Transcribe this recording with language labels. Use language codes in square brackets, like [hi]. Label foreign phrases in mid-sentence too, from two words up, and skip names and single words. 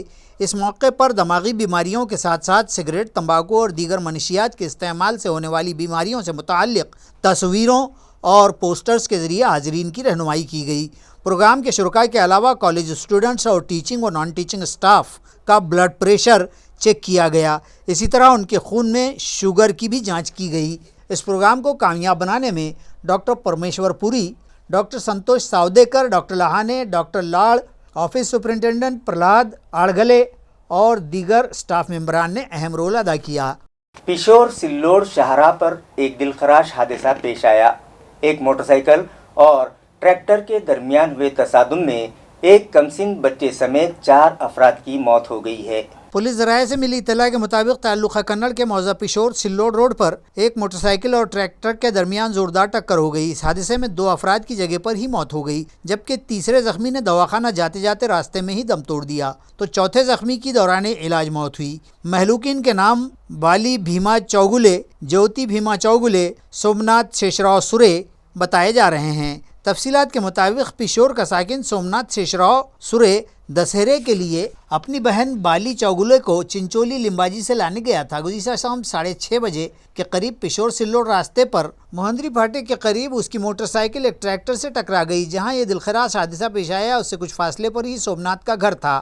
[ur] اس موقع پر دماغی بیماریوں کے ساتھ ساتھ سگریٹ، تمباکو اور دیگر منشیات کے استعمال سے ہونے والی بیماریوں سے متعلق تصویروں اور پوسٹرز کے ذریعے حاضرین کی رہنمائی کی گئی. پروگرام کے شرکاء کے علاوہ [en] college students [ur] اور ٹیچنگ اور [en] non teaching staff [ur] کا [en] blood pressure [ur] چیک کیا گیا. اسی طرح ان کے خون میں شوگر کی بھی جانچ کی گئی. اس پروگرام کو کامیاب بنانے میں ڈاکٹر پرمیشور پوری، ڈاکٹر سنتوش ساودیکر، ڈاکٹر لہانے، ڈاکٹر لاڑ، [en] office superintendent [ur] پرلاد آڑگلے اور دیگر اسٹاف ممبران نے اہم رول ادا کیا. پشور سلوڑ شاہراہ پر ایک دلخراش حادثہ پیش آیا. ایک موٹر سائیکل اور ٹریکٹر کے درمیان ہوئے تصادم میں ایک کمسن بچے سمیت 4 افراد کی موت ہو گئی ہے. پولیس ذرائع سے ملی اطلاع کے مطابق تعلقہ کنڑ کے موضع پشور سلوڑ روڈ پر ایک موٹر سائیکل اور ٹریکٹر کے درمیان زوردار ٹکر ہو گئی. اس حادثے میں 2 افراد کی جگہ پر ہی موت ہو گئی، جبکہ تیسرے زخمی نے دواخانہ جاتے جاتے راستے میں ہی دم توڑ دیا، تو چوتھے زخمی کی دوران علاج موت ہوئی. مہلوکین کے نام بالی بھیما چوگلے، جیوتی بھیما چوگلے، سومناتھ شیشراؤ سورے بتائے جا رہے ہیں. تفصیلات کے مطابق پشور کا ساکن سومناتھ شیشراؤ سورے دسہرے کے لیے اپنی بہن بالی چوگلے کو چنچولی لمباجی سے لانے گیا تھا. گزشتہ شام 6:30 بجے کے قریب پشور سلوڑ راستے پر مہندری پھاٹے کے قریب اس کی موٹر سائیکل ایک ٹریکٹر سے ٹکرا گئی. جہاں یہ دلخراش حادثہ پیش آیا، اس سے کچھ فاصلے پر ہی سومناتھ کا گھر تھا.